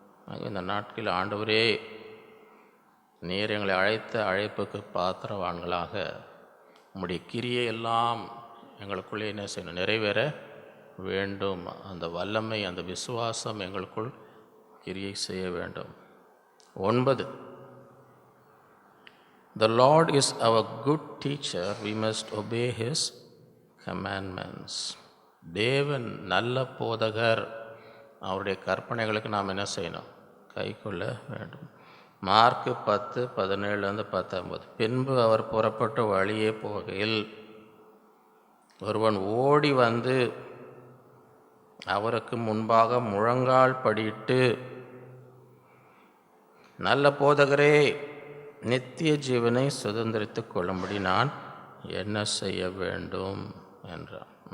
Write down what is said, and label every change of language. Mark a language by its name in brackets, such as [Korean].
[Tamil] ஆக இந்த நாட்களில் ஆண்டவரே, நீர் எங்களை அழைத்த அழைப்புக்கு பாத்திரவான்களாக உம்முடைய கிரியை எல்லாம் எங்களுக்குள்ளே என்ன செய்யணும்? நிறைவேற வேண்டும். அந்த வல்லமை, அந்த விசுவாசம் எங்களுக்குள் கிரியை செய்ய வேண்டும். [English] 9, The Lord is our good teacher, we must obey His commandments. [Tamil] தேவன் நல்ல போதகர், அவருடைய கற்பனைகளுக்கு நாம் என்ன செய்யணும்? கைக்கொள்ள வேண்டும். மார்க்கு 10:17-19. பின்பு அவர் புறப்பட்ட வழியே போகையில் ஒருவன் ஓடி வந்து அவருக்கு முன்பாக முழங்கால் படியிட்டு, நல்ல போதகரே, நித்திய ஜீவனை சுதந்திரித்துக் கொள்ளும்படி நான் என்ன செய்ய வேண்டும் என்றார்.